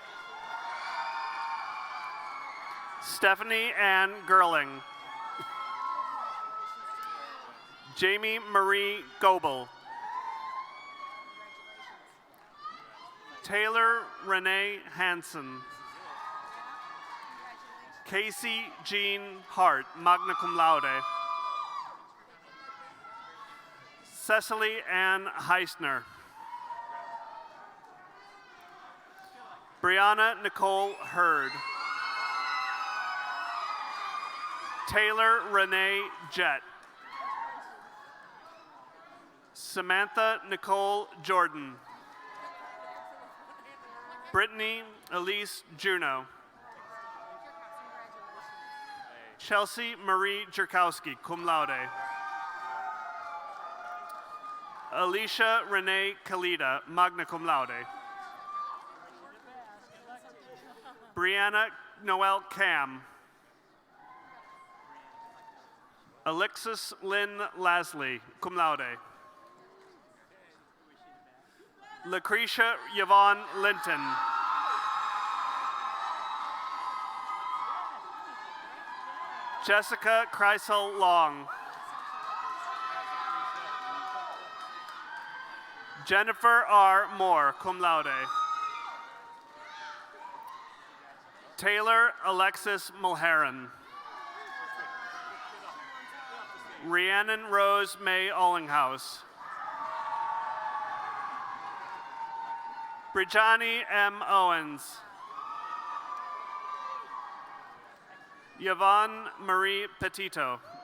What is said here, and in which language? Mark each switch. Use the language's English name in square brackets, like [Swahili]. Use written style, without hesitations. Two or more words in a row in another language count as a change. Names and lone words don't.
[English] Stephanie Ann Gerling. Jamie Marie Goebel. Taylor Renee Hansen. Casey Jean Hart, magna cum laude. Cecily Ann Heisner. Brianna Nicole Hurd. Taylor Renee Jett. Samantha Nicole Jordan. Brittany Elise Juno. Chelsea Marie Jerkowski, cum laude. Alicia Renee Kalida, magna cum laude. Brianna Noel Cam. Alexis Lynn Lasley, cum laude. Lucretia Yvonne Linton. Jessica Kreisel Long. Jennifer R. Moore, cum laude. Taylor Alexis Mulheron. Rhiannon Rose May Allinghouse. Brijani M. Owens. Yvonne Marie Petito.